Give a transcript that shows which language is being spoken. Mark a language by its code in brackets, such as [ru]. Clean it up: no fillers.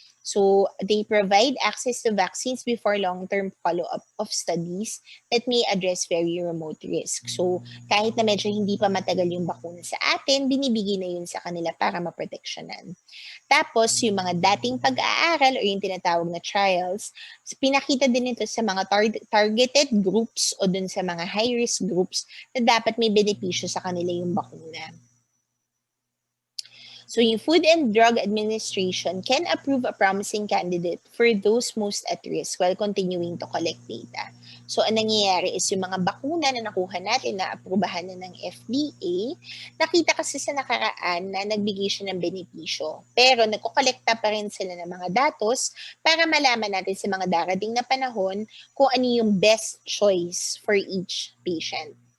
[en] So, they provide access to vaccines before long-term follow-up of studies that may address very remote risk. [tl] So, kahit na medyo hindi pa matagal yung bakuna sa atin, binibigay na yun sa kanila para maproteksyonan. Tapos, yung mga dating pag-aaral o yung tinatawag na trials, pinakita din ito sa mga targeted groups o dun sa mga high-risk groups na dapat may benepisyo sa kanila yung bakuna. [en] So, yung Food and Drug Administration can approve a promising candidate for those most at risk while continuing to collect data. [tl] So, ang nangyayari is yung mga bakuna na nakuha natin na aprubahan na ng FDA, nakita kasi sa nakaraan na nagbigay siya ng benepisyo. Pero nagkokolekta pa rin sila ng mga datos para malaman natin sa mga darating na panahon kung ano yung [en] best choice for each patient.